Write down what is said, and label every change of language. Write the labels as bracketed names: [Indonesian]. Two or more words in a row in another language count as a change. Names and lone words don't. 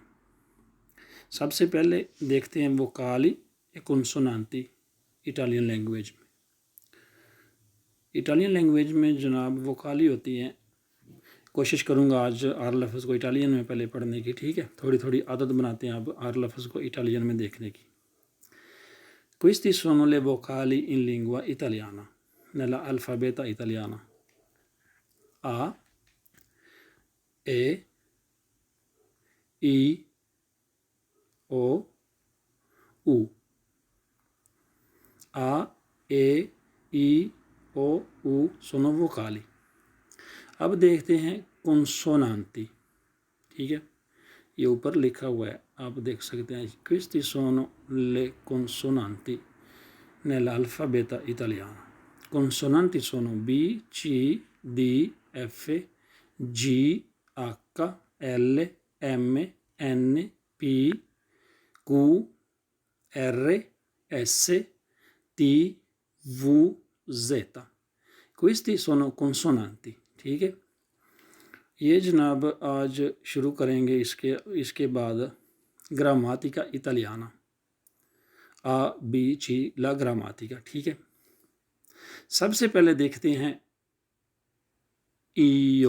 [Hindi] सबसे पहले देखते हैं वोकाली या कॉन्सोनांटी [English] Italian language [Hindi] में। [English] Italian language [Hindi] में जनाब वोकाली होती हैं। कोशिश करूँगा आज आर लफ्ज़ को इटालियन में पहले पढ़ने की, ठीक है। थोड़ी थोड़ी आदत बनाते हैं अब आर लफ्ज़ को इटालियन में देखने की। [Italian] Questi sono le vocali in lingua italiana, nell'alfabeto italiano. A, E, I, O, U. A, E, I, O, U sono vocali. [Hindi] अब देखते हैं कॉन्सोनांटी, ठीक है। ये ऊपर लिखा हुआ है, आप देख सकते हैं। [Italian] Questi sono le consonanti nell'alfabeto italiano. Consonanti sono B, C, D, F, G, H, L, M, N, P, Q, R, S, T, V, Z. Questi sono consonanti, [Hindi] ठीक है। ये जनाब आज शुरू करेंगे। इसके बाद [Italian] grammatica italiana, a bi ci la grammatica, [Hindi] ठीक है। सबसे पहले देखते हैं ईओ।